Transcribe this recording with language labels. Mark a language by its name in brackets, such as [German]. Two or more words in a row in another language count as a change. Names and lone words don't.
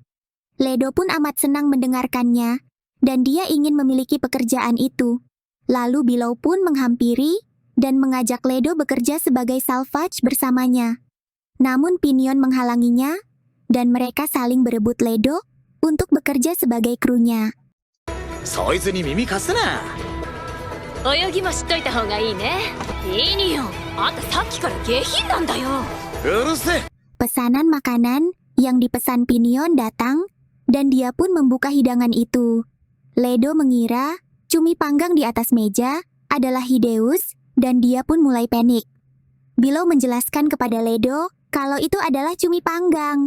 [Indonesian] Ledo pun amat senang mendengarkannya, dan dia ingin memiliki pekerjaan itu. Lalu Below pun menghampiri dan mengajak Ledo bekerja sebagai Salvage bersamanya. Namun Pinion menghalanginya, dan mereka saling berebut Ledo untuk bekerja sebagai krunya. [Japanese] そいつに耳貸すな。泳ぎも知っといた方がいいね。いいによ。あんたさっきから下品なんだよ。うるせえ。 [Indonesian] Pesanan makanan yang dipesan Pinion datang, dan dia pun membuka hidangan itu. Ledo mengira cumi panggang di atas meja adalah Hideus, dan dia pun mulai panik. Below menjelaskan kepada Ledo kalau itu adalah cumi panggang.